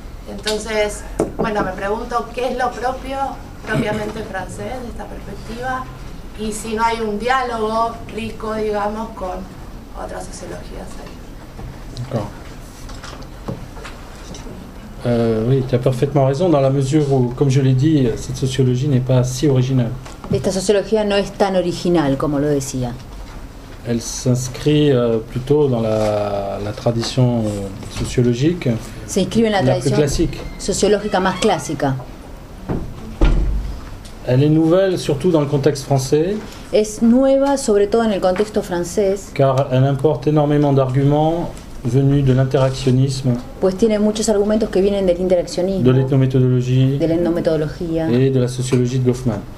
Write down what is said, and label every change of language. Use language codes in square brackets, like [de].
[es] Entonces, bueno, me pregunto qué es lo propiamente francés de esta perspectiva y si no hay un diálogo rico, digamos, con otras sociologías ahí. [fr] D'accord. Oui, tu as parfaitement raison dans la mesure où, comme je l'ai dit, cette sociologie n'est pas si originale. [es] Esta sociología no es tan original como lo decía. [fr] Elle s'inscrit plutôt dans la tradition sociologique [es] Se inscribe en la [fr] la plus [es] tradición [fr] classique. [es] sociológica más clásica. [fr] Elle est nouvelle surtout dans le contexte français [es] Es nueva, sobre todo en el contexto francés, [fr] car elle importe énormément d'arguments venus de l'interactionnisme, [es] pues tiene muchos argumentos que vienen del interaccionismo, [fr] de l'ethnométhodologie [es] de la etnometodología [fr] et de la sociologie de Goffman.